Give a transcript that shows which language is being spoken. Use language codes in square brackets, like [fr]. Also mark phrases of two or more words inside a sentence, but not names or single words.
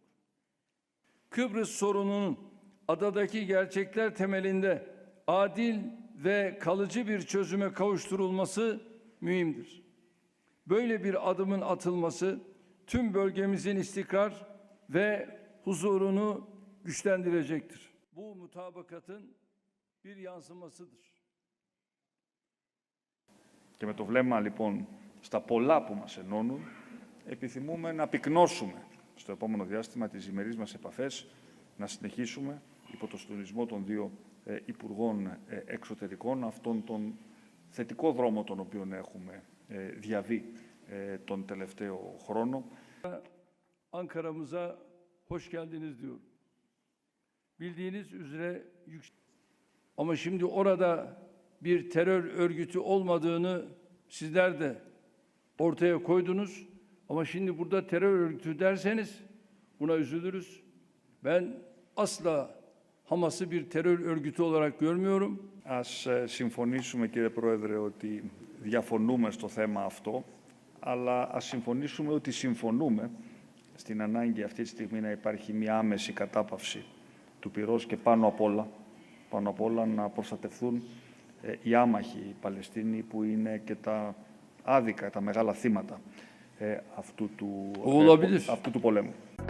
[tr] Kıbrıs sorununun adadaki gerçekler temelinde adil ve kalıcı bir çözüme kavuşturulması mühimdir. Böyle bir adımın atılması tüm bölgemizin istikrar ve huzurunu güçlendirecektir. Bu mutabakatın bir yansımasıdır. [el] Και με το βλέμμα λοιπόν στα πολλά που μας ενώνουν, επιθυμούμε να πυκνώσουμε στο επόμενο διάστημα τις διμερείς μας επαφές, να συνεχίσουμε υπό το συντονισμό των δύο Υπουργών Εξωτερικών αυτόν τον θετικό δρόμο τον οποίο έχουμε διαβεί τον τελευταίο χρόνο. [tr] Ankara'mıza hoş geldiniz diyorum. Bildiğiniz üzere ama şimdi orada bir terör örgütü olmadığını sizler de ortaya koydunuz. Ama şimdi burada terör örgütü derseniz buna üzülürüz. Ben asla Hamas'ı bir terör örgütü olarak görmüyorum. [el] Ας συμφωνήσουμε, κύριε Πρόεδρε, ότι διαφωνούμε στο θέμα αυτό, αλλά ας συμφωνήσουμε ότι συμφωνούμε στην ανάγκη αυτή τη στιγμή να υπάρχει μια άμεση κατάπαυση του πυρός και πάνω απ' όλα να προστατευτούν οι άμαχοι Παλαιστίνοι που είναι και τα άδικα, τα μεγάλα θύματα αυτού του πολέμου.